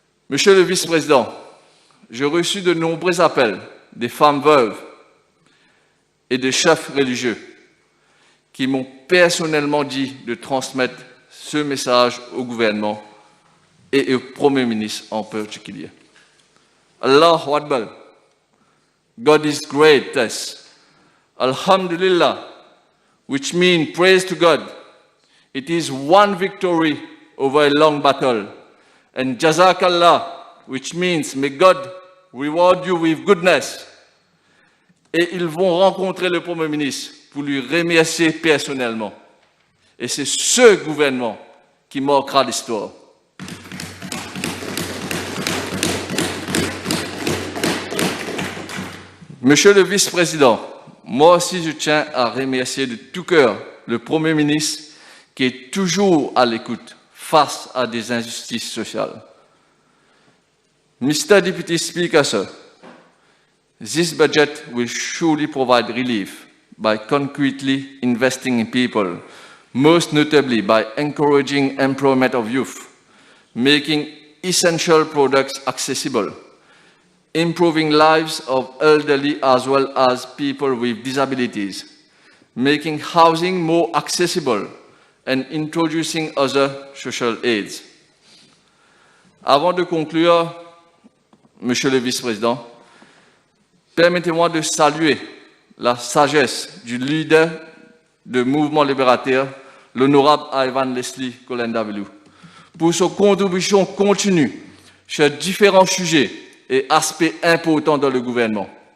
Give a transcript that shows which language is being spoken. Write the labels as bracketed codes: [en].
[fr] Monsieur le Vice-président, j'ai reçu de nombreux appels des femmes veuves et des chefs religieux qui m'ont personnellement dit de transmettre ce message au gouvernement et au Premier ministre en particulier. [ar] Allahu Akbar. [en] God is great, yes. Alhamdulillah, which means praise to God. It is one victory over a long battle. And Jazakallah, which means may God reward you with goodness. [fr] Et ils vont rencontrer le Premier ministre pour lui remercier personnellement. Et c'est ce gouvernement qui marquera l'histoire. Monsieur le Vice-président, moi aussi je tiens à remercier de tout cœur le Premier ministre qui est toujours à l'écoute face à des injustices sociales. [en] Mr. Deputy Speaker, sir, this budget will surely provide relief by concretely investing in people, most notably by encouraging employment of youth, making essential products accessible, improving lives of elderly as well as people with disabilities, making housing more accessible, and introducing other social aids. [fr] Avant de conclure, Monsieur le Vice-président, permettez-moi de saluer la sagesse du leader du mouvement libérateur, l'honorable Ivan Leslie Kolendabelu, pour sa contribution continue sur différents sujets et aspects importants dans le gouvernement.